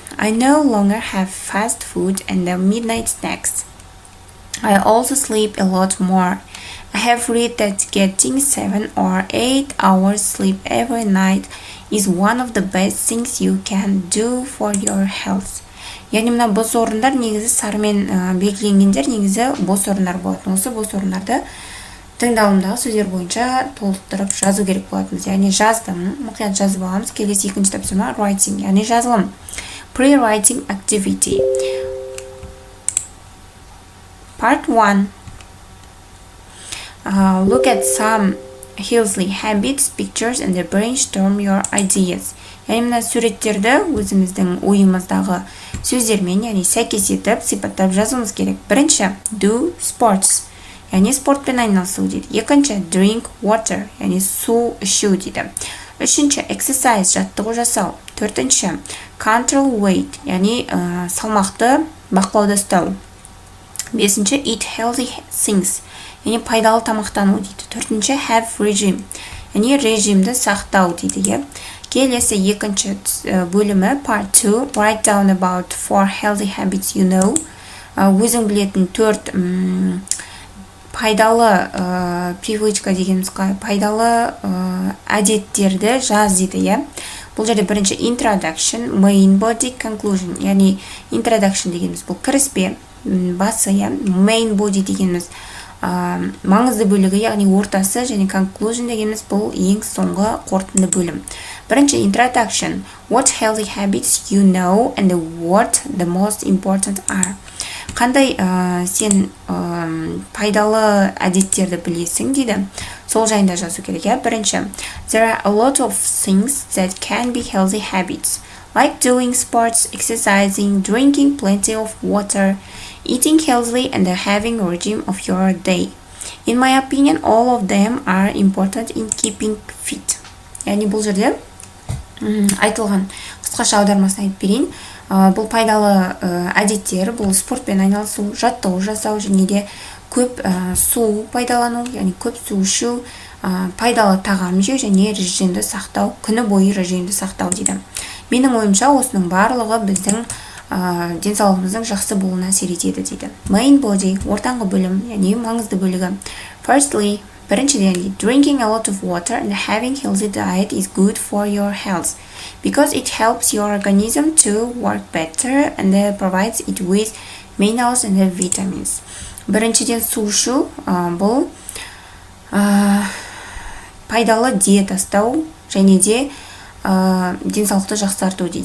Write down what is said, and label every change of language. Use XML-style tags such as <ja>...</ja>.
<en>I no longer have fast food and midnight snacks. I also sleep a lot more. I have read that getting 7 or 8 hours sleep every night is one of the best things you can do for your health.</en> <kk>Яғни мына бос орындар негізі сарымен белгіленгендер негізі бос орындар болатын. Осы бос орындарды тыңдалымдағы сөздер бойынша толықтырып жазу керек болатынбыз. Яғни жаздым, мұқият жазып аламыз. Келесі екінші тапсырма writing, яғни жазылым.</kk> <en>Pre-writing activity. Part 1. Look at some healthy habits, pictures, and brainstorm your ideas.</en> <kk>Яғни мына суреттерді өзіміздің ойымыздағы сөздермен, яғни сәйкес етіп, сипаттап жазуымыз керек. Бірінші,</kk> <en>do sports,</en> <kk>яғни спортпен айналысу дейді. Екінші,</kk> <en>drink water,</en> <kk>яғни су ішу дейді. Үшінші, exercise, жаттығу жасау. Төртінші,</kk> <en>control weight,</en> <kk>яғни салмақты бақылауда ұстау. Бесінші,</kk> <en>eat healthy things,</en> <kk>яғни пайдалы тамақтану дейді. Төртінші,</kk> <en>have regime,</en> <kk>яғни режимді сақтау дейді. Келесі екінші бөлімі</kk> <en>part 2, write down about 4 healthy habits you know.</en> <kk>Өзің білетін 4 пайдалы привычка дегеніміз пайдалы әдеттерді жаз дейді. Бұл жерде бірінші introduction, main body, conclusion, яғни introduction дегеніміз бұл кіріспе басы, main body дегеніміз маңызды бөлігі, яғни ортасы, және conclusion дегеніміз бұл ең соңғы қорытынды бөлім.</kk> <en>Бірінші introduction, what healthy habits you know and what the most important are.</en> <kk>Қандай сен пайдалы әдеттерді білесің дейді. Сол жайында жазу керек.</kk> <en>Бірінші, there are a lot of things that can be healthy habits, like doing sports, exercising, drinking plenty of water, eating healthily, and having a regime of your day. In my opinion, all of them are important in keeping fit.</en> <kk>Яғни бұл жерде айтылған қысқаша аудармасын айтып берейін. Бұл пайдалы әдеттер, бұл спортпен айналысу, жаттығу жасау, және де көп су пайдалану, яғни көп су ішу, пайдалы тағам жеу және режимді сақтау, күні бойы режимді сақтау дейді. Менің ойымша осының барлығы біздің денсаулығымыздың жақсы болуына әсер етеді дейді. Main body, ортаңғы бөлім, яғни маңызды бөлігі.</kk> <en>Firstly, біріншіден, drinking a lot of water and having healthy diet is good for your health because it helps your organism to work better and provides it with minerals and vitamins.</en> <kk>Біріншіден, су ішу бұл пайдалы диета ұстау және де денсаулықты жақсарту дейді.</kk>